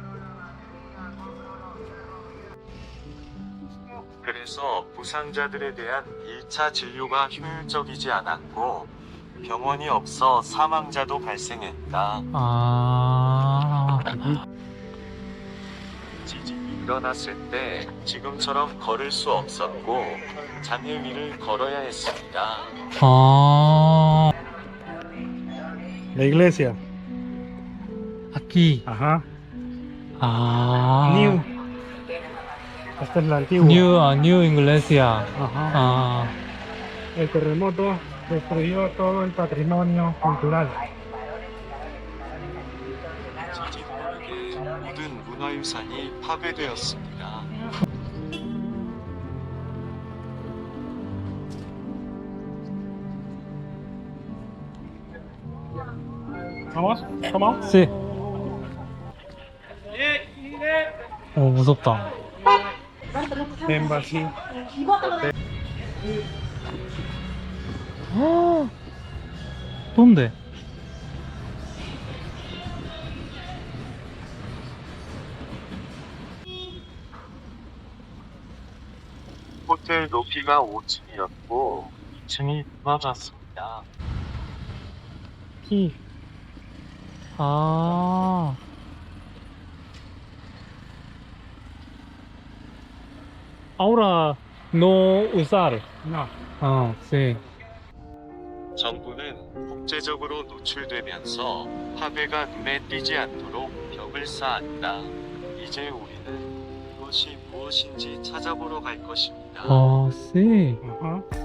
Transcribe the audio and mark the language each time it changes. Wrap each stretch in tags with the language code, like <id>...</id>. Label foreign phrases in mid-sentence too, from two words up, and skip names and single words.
<ko>그래서 부상자들에 대한 1차 진료가 효율적이지 않았고 병원이 없어 사망자도 발생했다. 지진이 일어났을 때 지금처럼 걸을 수 없었고 잔해 위를 걸어야 했습니다.</ko> <es>La iglesia. aquí. Ajá. New. Esta es la antigua. New Iglesia. Ajá. El terremoto destruyó todo el patrimonio cultural.</es> <ko>지진으로 인해 모든 문화유산이 파괴되었습니다.</ko> <es>¿Vamos? ¿Vamos? Sí. 무섭다. En vacío. ¿Dónde?</es> <ko>호텔 높이가 5층이었고 2층이 무너졌습니다.</ko> <es>Aquí. Ahora no usar. No. Sí.</es> <ko>정부는 국제적으로 노출되면서 파괴가 눈에 띄지 않도록 벽을 쌓았다. 이제 우리는 이것이 무엇인지 찾아보러 갈 것입니다.</ko> <es>Sí. Ajá.</es>